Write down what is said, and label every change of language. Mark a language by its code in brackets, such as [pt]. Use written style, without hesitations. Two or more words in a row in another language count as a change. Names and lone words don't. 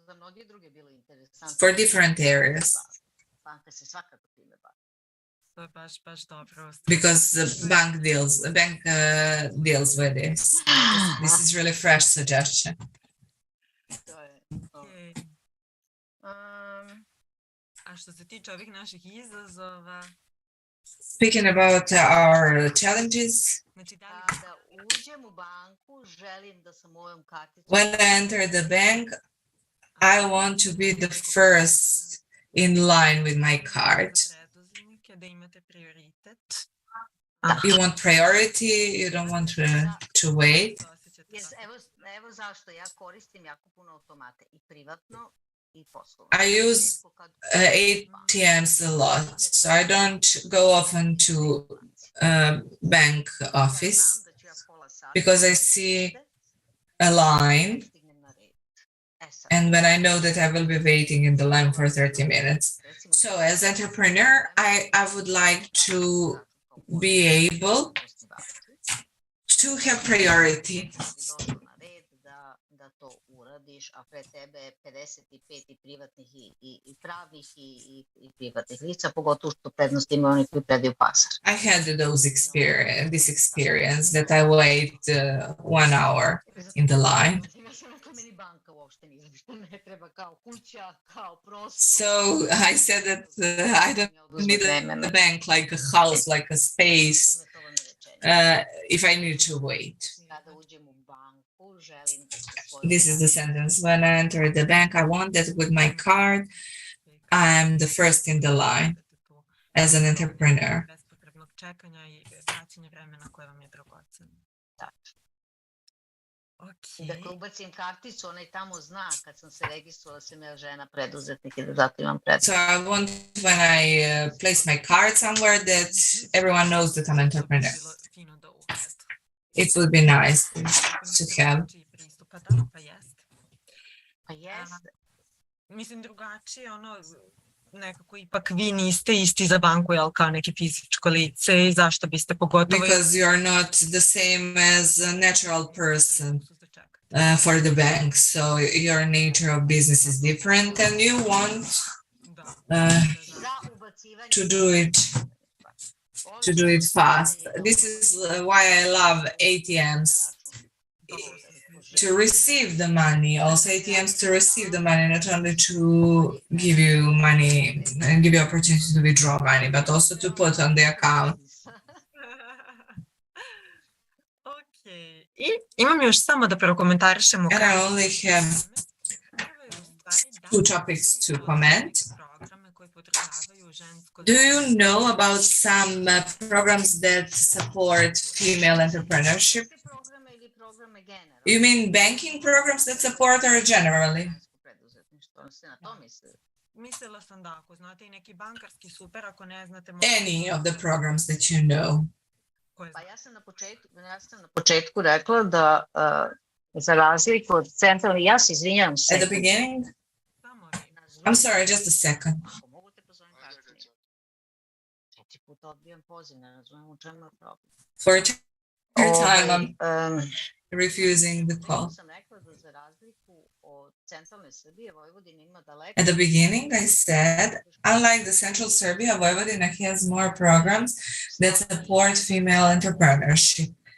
[en] for different areas. Because the bank deals with this. This is really fresh suggestion. Okay. [sr] A što se tiče ovih naših izazova, [en] Speaking about our challenges, [sr] znači da li Kada uđem u banku, želim da sa mojom karticom [en] when I enter the bank, I want to be the first in line with my card. [sr] preduzetnike da imate prioritet. [en] You want priority, you don't want to wait. [sr] Evo zašto ja koristim jako puno automate i privatno i poslovno. [en] I use ATMs a lot, so I don't go often to bank office because I see a line, and when I know that I will be waiting in the line for 30 minutes. So as entrepreneur, I would like to be able to have priority. [sr] Da to uradiš, a pre tebe je 55 i privatnih i pravnih i privatnih lica, pogotovo što prednost imaju oni koji predaju pasar. [en] I had this experience that I wait 1 hour in the line. [sr] Meni banka uopšte ne treba kao kuća, kao prostor. [en] So I said that I don't need a bank like a house, like a space, if I need to wait. [sr] Kada uđem u banku, želim [en] This is the sentence. When I enter the bank, I want that with my card, I'm the first in the line as an entrepreneur. [sr] Bespotrebnog čekanja i praćenja vremena koje vam je dragoceno. [en] Okay. [sr] Dakle, ubacim karticu, onaj tamo zna kad sam se registrovala da sam ja žena preduzetnik i da zato imam prednost. [en] So I want when I place my card somewhere that everyone knows that I'm an entrepreneur. It would be nice to have. [sr] Pa jeste. Mislim drugačije, nekako ipak vi niste isti za banku, jel, kao neki fizičko lice i zašto biste pogotovo... [en] Because you're not the same as a natural person for the bank, so your nature of business is different and you want to do it fast. This is why I love ATMs to receive the money, also ATMs to receive the money, not only to give you money and give you opportunity to withdraw money, but also to put on the account. Okay. [sr] I imam još samo da prokomentarišemo. [en] And I only have 2 topics to comment. Do you know about some programs that support female entrepreneurship? You mean banking programs that support or generally? [sr] Mislila sam da ako znate i neki bankarski super, ako ne znate... [en] Any of the programs that you know. [sr] Pa ja sam na početku rekla da za razliku od centralne, ja se izvinjavam se. [en] At the beginning? I'm sorry, just a second. For a time, I'm refusing the call. At the beginning, I said, unlike the central Serbia, Vojvodina has more programs that support female entrepreneurship.